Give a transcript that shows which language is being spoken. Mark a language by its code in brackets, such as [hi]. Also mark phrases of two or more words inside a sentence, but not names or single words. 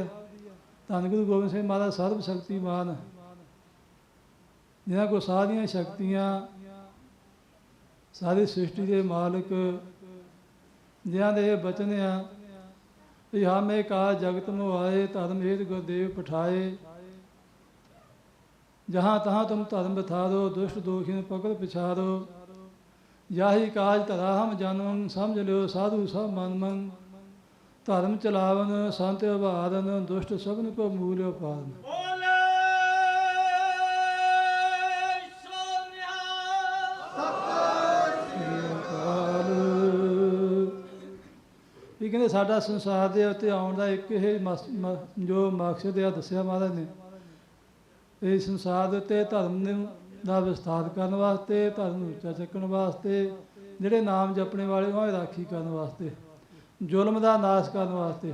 [pa] ਧੰਨ ਗੁਰੂ ਗੋਬਿੰਦ ਸਿੰਘ ਮਹਾਰਾਜ ਸਰਬ ਸ਼ਕਤੀਮਾਨ, ਜਿਨ੍ਹਾਂ ਕੋਲ ਸਾਰੀਆਂ ਸ਼ਕਤੀਆਂ, ਸਾਰੀ ਸ੍ਰਿਸ਼ਟੀ ਦੇ ਮਾਲਕ, ਜਿਨ੍ਹਾਂ ਦੇ ਇਹ ਬਚਨ ਆ ਵੀ ਹਾਮੇ ਕਾ ਜਗਤ ਨੂੰ [hi] आए धरम हेत गुरदेव पठाए। जहाँ तहाँ तुम धर्म बथारो दुष्ट दोषी पकड़ पिछारो। याही काज धरा हम जानवन समझ लो साधु सब मन मन। धर्म चलावन संत उभारन दुष्ट सबन को मूल पारन। [pa] ਵੀ ਕਹਿੰਦੇ ਸਾਡਾ ਸੰਸਾਰ ਦੇ ਉੱਤੇ ਆਉਣ ਦਾ ਇੱਕ ਇਹ ਜੋ ਮਕਸਦ ਆ ਦੱਸਿਆ ਮਹਾਰਾਜ ਨੇ, ਇਹ ਸੰਸਾਰ ਦੇ ਉੱਤੇ ਧਰਮ ਦਾ ਵਿਸਥਾਰ ਕਰਨ ਵਾਸਤੇ, ਧਰਮ ਨੂੰ ਉੱਚਾ ਚੱਕਣ ਵਾਸਤੇ, ਜਿਹੜੇ ਨਾਮ ਜਪਣੇ ਵਾਲੇ ਉਹਨਾਂ ਦੀ ਰਾਖੀ ਕਰਨ ਵਾਸਤੇ, ਜ਼ੁਲਮ ਦਾ ਨਾਸ਼ ਕਰਨ ਵਾਸਤੇ।